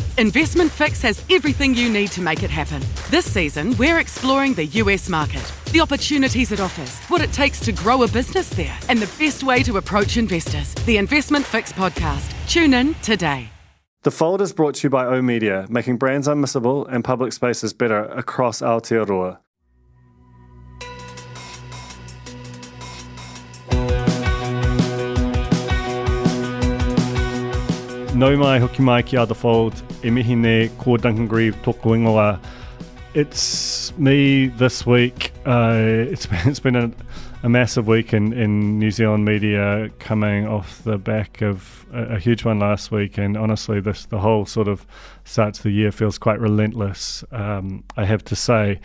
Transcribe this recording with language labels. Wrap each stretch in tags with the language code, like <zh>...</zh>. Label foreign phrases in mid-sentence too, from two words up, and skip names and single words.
<en>Investment Fix has everything you need to make it happen. This season, we're exploring the US market, the opportunities it offers, what it takes to grow a business there, and the best way to approach investors. The Investment Fix podcast. Tune in today. The Fold is brought to you by oOh!media, making brands unmissable and public spaces better across Aotearoa.</en> <mi>Nau mai hoki mai ki The Fold, e mihi ne ko Duncan Greive toko ingoa.</mi> <en>It's me this week. It's been a massive week in New Zealand media, coming off the back of a huge one last week, and honestly the whole sort of start to the year feels quite relentless, I have to say.</en>